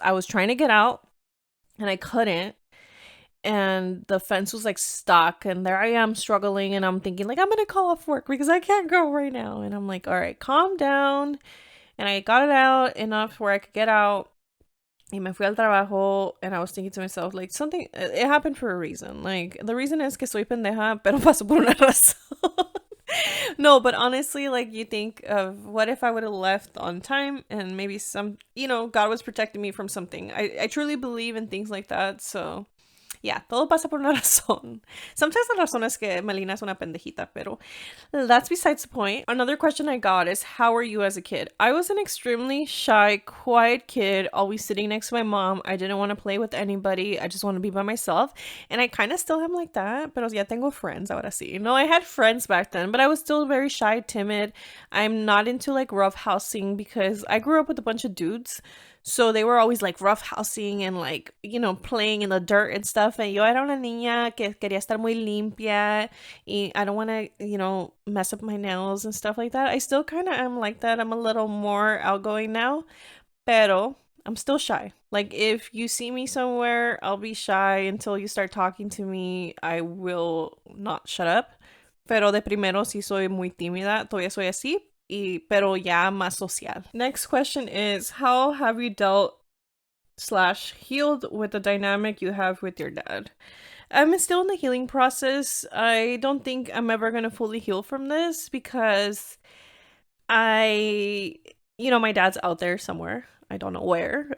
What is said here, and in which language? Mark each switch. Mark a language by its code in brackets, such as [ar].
[en] I was trying to get out and I couldn't, and the fence was like stuck, and there I am struggling, and I'm thinking like I'm gonna call off work because I can't go right now. And I'm like, all right, calm down. And I got it out enough where I could get out, [es] y me fui al trabajo, [en] and I was thinking to myself like something, it happened for a reason. Like the reason is [es] que soy pendeja, pero pasó por una razón. [en] No, but honestly, like you think of what if I would have left on time and maybe God was protecting me from something. I truly believe in things like that. So yeah, [es] todo pasa por una razón. [en] Sometimes [es] la razón es que Melina es una pendejita, pero [en] that's besides the point. Another question I got is, how were you as a kid? I was an extremely shy, quiet kid, always sitting next to my mom. I didn't want to play with anybody. I just want to be by myself. And I kind of still am like that, [es] pero ya tengo [en] friends, [es] ahora sí. [en] No, I had friends back then, but I was still very shy, timid. I'm not into like roughhousing because I grew up with a bunch of dudes. So they were always like roughhousing and like, playing in the dirt and stuff. [es] And yo era una niña que quería estar muy limpia. [en] Y I don't want to, mess up my nails and stuff like that. I still kind of am like that. I'm a little more outgoing now. Pero I'm still shy. Like if you see me somewhere, I'll be shy until you start talking to me. I will not shut up. [es] Pero de primero sí soy muy tímida. Todavía soy así. Pero ya más social. [en] Next question is, how have you dealt / healed with the dynamic you have with your dad? I'm still in the healing process. I don't think I'm ever going to fully heal from this because my dad's out there somewhere. I don't know where.